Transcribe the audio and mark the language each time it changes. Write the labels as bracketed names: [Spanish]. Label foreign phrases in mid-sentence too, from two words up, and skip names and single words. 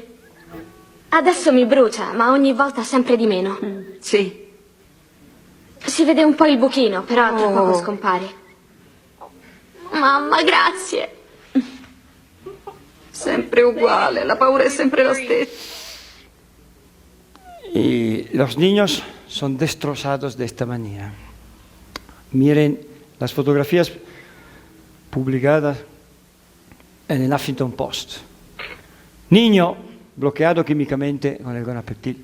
[Italian] Adesso mi brucia, ma ogni volta sempre di meno. Sì. Si vede un po' il buchino, però tra poco scompare. Mamma, grazie. Sempre uguale, la paura è sempre la stessa. [Spanish] Y los niños son destrozados de esta manera. Miren las fotografías publicadas en el Huffington Post. Niño bloqueado químicamente con el gonapeptil.